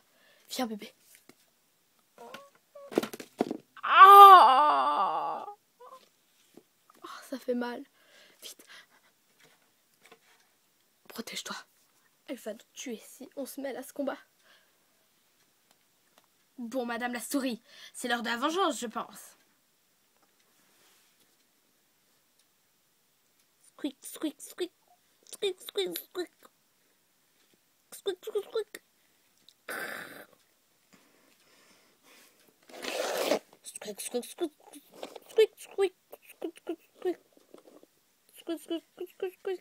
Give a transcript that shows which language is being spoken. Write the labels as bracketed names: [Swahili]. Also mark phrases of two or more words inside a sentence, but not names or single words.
[French] Viens, bébé. Ah! Oh, ça fait mal. Vite. Protège-toi. Elle va nous tuer si on se mêle à ce combat. Bon, madame la souris, c'est l'heure de la vengeance, je pense. Squeak, squeak, squeak. Squeak, squeak, squeak. Squeak, squeak, squeak. Squeak, squeak, squeak. Squeak, squeak. Squeak, squeak, squeak. Squeak, squeak, squeak, squeak, squeak.